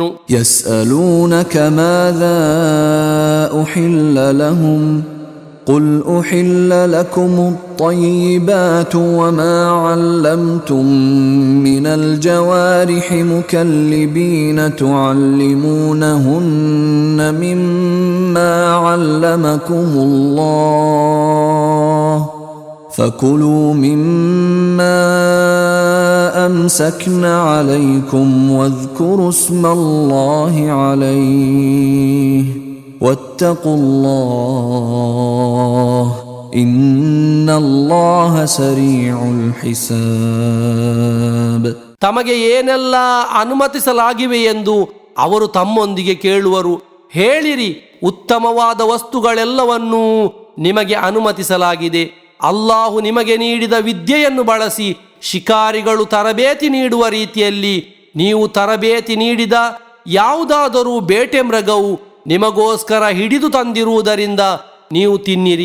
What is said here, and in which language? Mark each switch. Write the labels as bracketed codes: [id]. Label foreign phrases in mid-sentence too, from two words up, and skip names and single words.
[ar] يسألونك ماذا أحل لهم قل أحل لكم الطيبات وما علمتم من الجوارح مكلبين تعلمونهن مما علمكم الله فكلوا مما أمسكن عليكم واذكروا اسم الله عليه واتقوا الله إن الله سريع الحساب. [kn] ತಮಗೆ ಏನೆಲ್ಲ ಅನುಮತಿಸಲಾಗಿವೆ ಎಂದು ಅವರು ತಮ್ಮೊಂದಿಗೆ ಕೇಳುವರು. ಹೇಳಿರಿ, ಉತ್ತಮವಾದ ವಸ್ತುಗಳೆಲ್ಲವನ್ನೂ ನಿಮಗೆ ಅನುಮತಿಸಲಾಗಿದೆ. ಅಲ್ಲಾಹು ನಿಮಗೆ ನೀಡಿದ ವಿದ್ಯೆಯನ್ನು ಬಳಸಿ ಶಿಕಾರಿಗಳು ತರಬೇತಿ ನೀಡುವ ರೀತಿಯಲ್ಲಿ ನೀವು ತರಬೇತಿ ನೀಡಿದ ಯಾವುದಾದರೂ ಬೇಟೆ ಮೃಗವು ನಿಮಗೋಸ್ಕರ ಹಿಡಿದು ತಂದಿರುವುದರಿಂದ ನೀವು ತಿನ್ನಿರಿ.